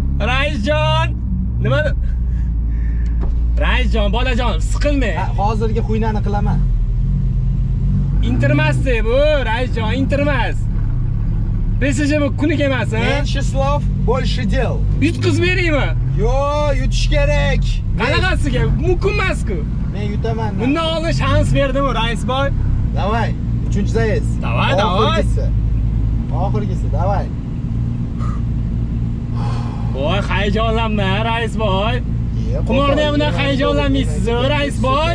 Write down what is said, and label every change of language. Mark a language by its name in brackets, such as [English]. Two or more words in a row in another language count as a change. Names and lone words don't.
[Uzbek] Raisjon, nima? Raisjon, bolajonim, siqilmang. Ha, hozirgi xuynani qilaman. Intirmasdi bu, Raisjon, intirmas. B S J bu kunik emas, ha? [Russian] Меньше слов, больше дел. [Uzbek] Yutqizib beraymi? Yo, yutish kerak. Qanaqasiga? Mumkin emas-ku. Men yutaman. Bundan oldin shans berdim, raisboy. Davay, uchinchi zayez. Davay, davay. Oxirgisi. Oxirgisi, davay. Voy, hayajonlanma, raisboy. Ye, Qumorda ham qo'pol, bunday ye, hayajonlanmaysiz, ye, raisboy.